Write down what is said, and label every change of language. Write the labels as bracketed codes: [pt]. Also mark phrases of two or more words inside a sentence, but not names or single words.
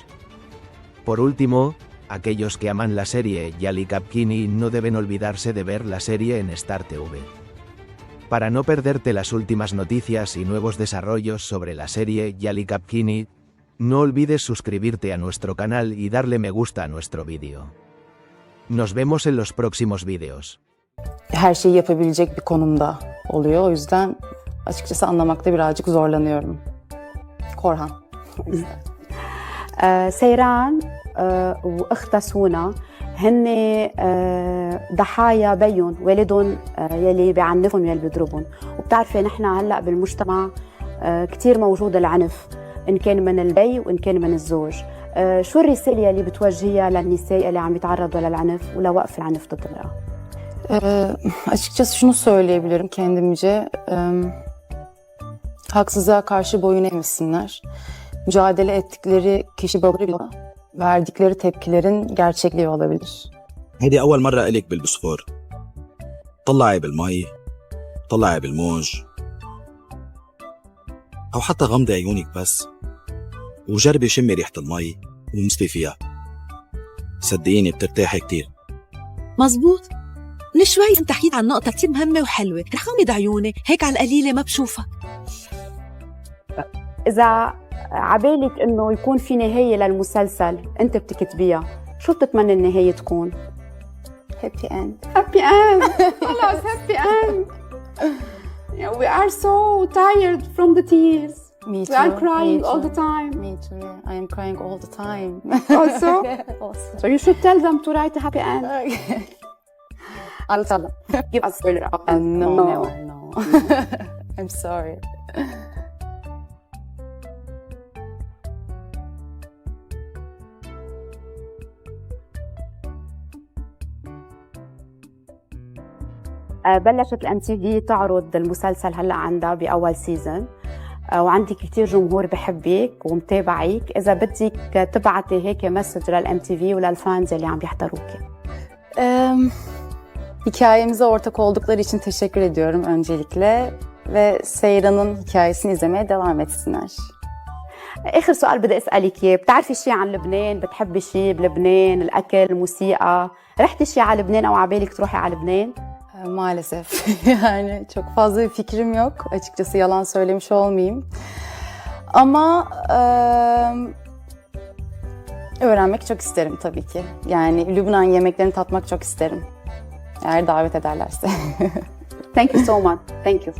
[es] Por último, aquellos que aman la serie Yali Kapkini no deben olvidarse de ver la serie en Star TV. Para no perderte las últimas noticias y nuevos desarrollos sobre la serie Yali Kapkini, no olvides suscribirte a nuestro canal y darle me gusta a nuestro vídeo. Nos vemos en los próximos vídeos. [tr] Her şeyi yapabilecek bir konumda oluyor. O yüzden açıkçası anlamakta birazcık zorlanıyorum. Korhan. [ar] سيران واختها سونا هن ضحايا بيهم والدهم يلي بيعنفهم يلي بيضربهم، وبتعرفي نحن هلا بالمجتمع كثير موجود العنف ان كان من البي وان كان من الزوج. شو الرساله يلي بتوجهيها للنساء اللي عم يتعرضوا للعنف ولوقف العنف ضد المرأة؟ [tr] Açıkçası şunu söyleyebilirim kendimce. Haksızlığa karşı boyun eğmesinler. Mücadele ettikleri kişi bakımıyla verdikleri tepkilerin gerçekliği olabilir. [ar] هيدي أول مرة إلك بالبسفور. طلعي بالمي، طلعي بالموج، أو حتى غمضي عيونك بس وجربي شمي ريحة المي ومسبي فيها. صدقيني بترتاحي كتير. مزبوط. من شوي انت حكيت عن نقطة كتير مهمة وحلوة، رح غمض عيوني هيك على القليلة ما بشوفها. إذا عبالك إنه يكون في نهاية للمسلسل أنت بتكتبيها، شو بتتمنى النهاية تكون؟ [en] Happy end. Happy end. خلاص happy end. Yeah, we are so tired from the tears. Me too. We are crying Me all too. the time. Me too. Yeah. I am crying all the time. Also? Also. So you should tell them to write a happy end. I'll tell them. Give us spoiler. No, no. I'm sorry. [ar] بلشت الام تي في تعرض المسلسل هلا عندها باول سيزون، وعندك كثير جمهور بحبك ومتابعك. اذا بدك تبعتي هيك مسج للام تي في وللفانز اللي عم يحضروكي. [tr] Hikayemize ortak oldukları için teşekkür ediyorum öncelikle ve Seyran'ın hikayesini izlemeye devam etsinler. [ar] اخر سؤال بدي اسالك اياه، بتعرفي شيء عن لبنان؟ بتحبي شيء بلبنان؟ الاكل، الموسيقى؟ رحتي شيء على لبنان او على بالك تروحي على لبنان؟ [tr] Maalesef yani çok fazla bir fikrim yok. Açıkçası yalan söylemiş olmayayım. Ama öğrenmek çok isterim tabii ki. Yani Lübnan yemeklerini tatmak çok isterim. Eğer davet ederlerse. [en] Thank you so much. Thank you.